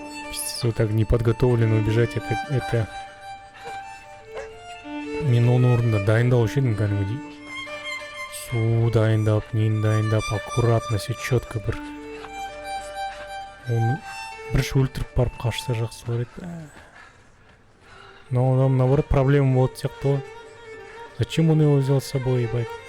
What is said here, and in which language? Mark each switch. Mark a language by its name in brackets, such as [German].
[Russian] Пиздец, вот так неподготовленно убежать, это... [Kazakh] Мен оны орында дайындалушы едім кәдімгідей. Су дайындап, нені дайындап, [Russian] аккуратно, все четко [Kazakh] бір. Оны бірінші өлтіріп барып қашса жақсы бар еді. [Russian] Но там, наоборот, проблема [Kazakh] болады сияқты ғой. [Russian] Зачем он его взял с собой, ебать?